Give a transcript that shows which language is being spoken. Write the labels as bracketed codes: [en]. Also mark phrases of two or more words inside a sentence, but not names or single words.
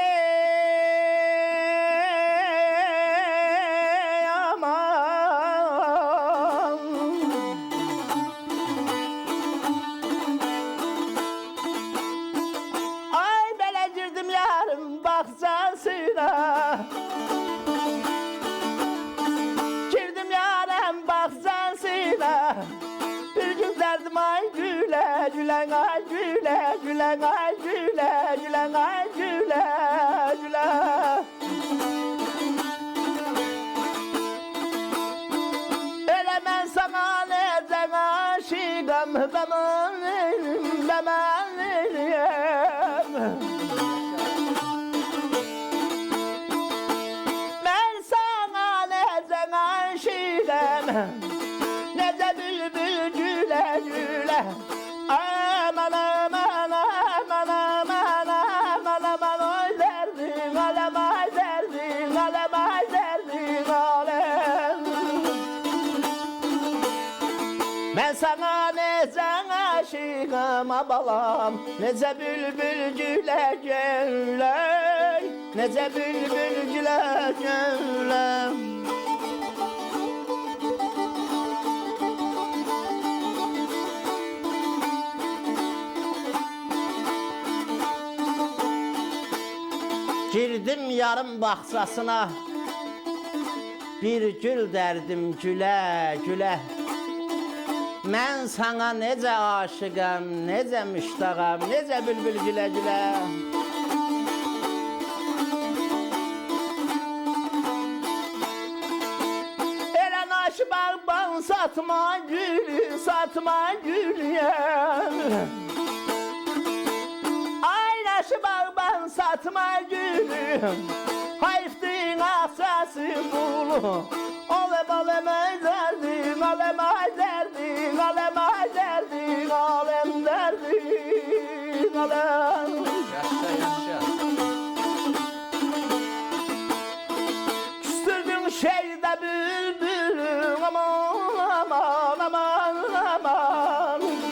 [az] aman, ay belə girdim yarım bağçasına, girdim yarım bağçasına. [tr] Bir gün derdim ay güle, gülen ay güle, gülen ay güle, gülen ay güle, güle. [az] Elə mən sana necən aşıqam, mən sana necən aşıqam, necə bülbül gülə gülə. Aman aman aman aman aman aman, [tr] oy derdin alem, ay derdin alem, ay derdin alem. aşığım balam, nece bülbül güle güle, nece bülbül güle güle. Girdim yarım bahçasına, bir gül derdim güle güle. [az] Mən sana necə aşıqam, necə müştağam, necə bülbül gülə gülə. Elə naşı bağban satma gülü, satma gülüyəm. Ay naşı bağban satma gülü, hayfdin asası bulu. [tr] Alem alem ay derdin, alem ay derdin, alem ay derdin, alem derdin, alem. [az] Yaşa, yaşa. [tr] Küstürdün şeyde bülbülüm, aman aman aman aman.